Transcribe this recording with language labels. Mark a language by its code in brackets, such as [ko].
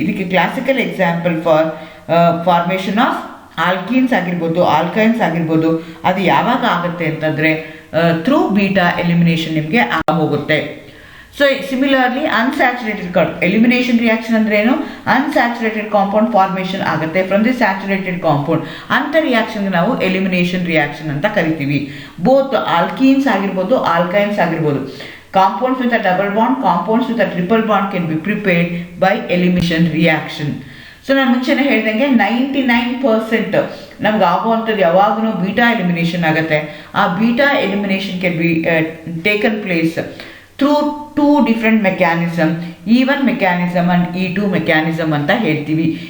[kn] ಇದಕ್ಕೆ classical example for formation of alkenes ಆಗಿರ್ಬೋದು, ಆಲ್ಕೈನ್ಸ್ ಆಗಿರ್ಬೋದು, ಅದು ಯಾವಾಗ ಆಗುತ್ತೆ ಅಂತಂದರೆ ಥ್ರೂ ಬೀಟಾ ಎಲಿಮಿನೇಷನ್ ನಿಮಗೆ ಹೋಗುತ್ತೆ. So similarly unsaturated elimination reaction ಅಂದ್ರೆ ಏನು, ಅನ್ಸ್ಯಾಚುರೇಟೆಡ್ ಕಾಂಪೌಂಡ್ ಫಾರ್ಮೇಷನ್ ಆಗುತ್ತೆ [en] From the saturated compound. [kn] ಅಂಥ ರಿಯಾಕ್ಷನ್ಗೆ ನಾವು ಎಲಿಮಿನೇಷನ್ ರಿಯಾಕ್ಷನ್ ಅಂತ ಕರಿತೀವಿ. ಬೋತ್ ಆಲ್ಕೀನ್ಸ್ ಆಗಿರ್ಬೋದು, ಆಲ್ಕೈನ್ಸ್ ಆಗಿರ್ಬೋದು. [en] Compounds with a double bond, compounds with a triple bond can be prepared by elimination reaction. [kn] So ನಾನು ಮುಂಚೆನೇ ಹೇಳ್ದಂಗೆ 99% ನಮ್ಗೆ ಆಗುವಂಥದ್ದು ಯಾವಾಗೂ ಬೀಟಾ ಎಲಿಮಿನೇಷನ್ ಆಗುತ್ತೆ. [en] ಆ beta elimination can be taken place through 2 different mechanism, E1 mechanism and E2 mechanism [kn] ಅಂತ ಹೇಳ್ತೀವಿ.